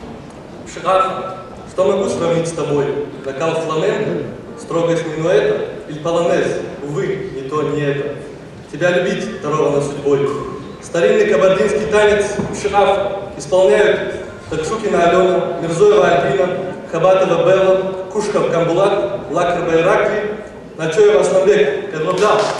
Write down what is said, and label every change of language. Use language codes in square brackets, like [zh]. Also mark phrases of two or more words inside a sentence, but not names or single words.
[ru] Шираф, что могу сравнить с тобой? Вокал фламенко, строгость минуэта или полонез? Увы, ни то, ни это. Тебя любить даровано судьбой. Старинный кабардинский танец ширафа исполняют Такшукина Алена, Мирзоева Альбина, Хабатова Белла, Кушков Камбулат, Лакрба Иракли, Начоева Асламбек, Кадлобдал.